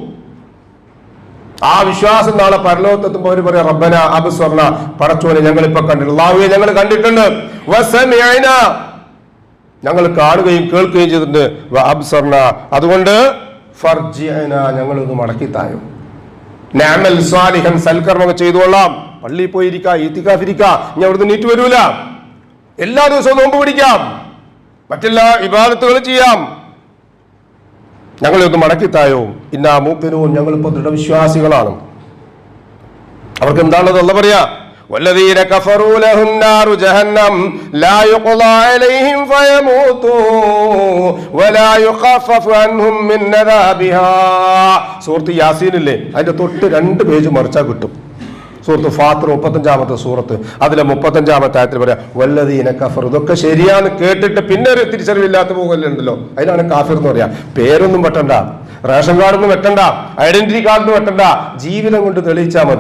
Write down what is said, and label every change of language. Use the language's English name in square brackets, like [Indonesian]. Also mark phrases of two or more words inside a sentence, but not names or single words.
[Malayalam] ആ വിശ്വാസം നാളെ പരലോകത്തെത്തുമ്പോൾ അവർ പറയാം [Arabic] ربنا أبصرنا, [Malayalam] പടച്ചോനെ ഞങ്ങൾ ഇപ്പൊ കണ്ടിട്ടുണ്ട്, അല്ലാഹുവേ ഞങ്ങൾ കണ്ടിട്ടുണ്ട്, വസമിഅന, ഞങ്ങൾ കാണുകയും കേൾക്കുകയും ചെയ്തിട്ടുണ്ട്, വഅബ്സർന, അതുകൊണ്ട് ഫർജിഅന, ഞങ്ങളൊന്ന് മടക്കിത്തായോ, [Arabic] نعمل صالحا, [Malayalam] സൽക്കർമ്മങ്ങൾ ചെയ്തുകൊള്ളാം, പള്ളിയിൽ പോയിരിക്കാം, ഈത്തിക്കാഫിരിക്കാം, ഇനി അവിടുന്ന് നീറ്റ് വരൂല, എല്ലാ ദിവസവും നോമ്പ് പിടിക്കാം, മറ്റെല്ലാ ഇബാദത്തുകളും ചെയ്യാം, ഞങ്ങളെ ഒന്ന് മടക്കിത്തായോ. [Arabic] إنا موقنون, [Malayalam] ഞങ്ങളിപ്പോ ദൃഢവിശ്വാസികളാണ്. അവർക്ക് എന്താണത് അല്ലാഹു പറയാ? [Arabic] والذين كفروا لهم نار جهنم لا يقضى عليهم فيموتوا ولا يخفف عنهم من عذابها. [Malayalam] സൂറത്ത് യാസീനില്ലേ, അതിന്റെ തൊട്ട് 2 പേജ് മറിച്ചാൽ കിട്ടും. സൂറത്ത് ഫാത്തിർ 35-ാമത്തെ സൂറത്ത്, അതിലെ 35-ാമത്തെ ആയത്തിൽ പറയാം [Arabic] والذين كفر. [Malayalam] ഇതൊക്കെ ശരിയാന്ന് കേട്ടിട്ട് പിന്നെ ഒരു തിരിച്ചറിവില്ലാത്ത പോകലുണ്ടല്ലോ, അതിനാണ് കാഫിർ എന്ന് പറയാ. പേരൊന്നും വെട്ടണ്ട, റേഷൻ കാർഡൊന്നും വെട്ടണ്ട, ഐഡന്റിറ്റി കാർഡൊന്നും വെട്ടണ്ട, ജീവിതം കൊണ്ട് തെളിയിച്ചാൽ മതി.